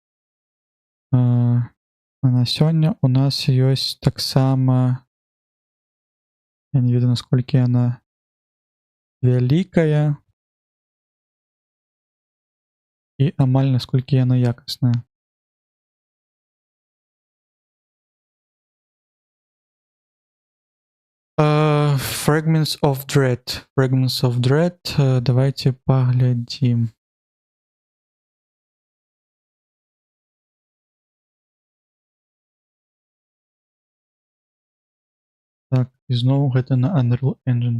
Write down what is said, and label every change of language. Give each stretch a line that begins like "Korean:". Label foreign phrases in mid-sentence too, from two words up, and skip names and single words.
Belarusian: На сёння у нас ёсць таксама, я не ведаю, насколькі яна вялікая і амаль насколькі яна якасная.
English: Fragments of Dread. Fragments of Dread.
Russian: Давайте поглядим.
Belarusian: Так, і зноwu гэта на Unreal Engine.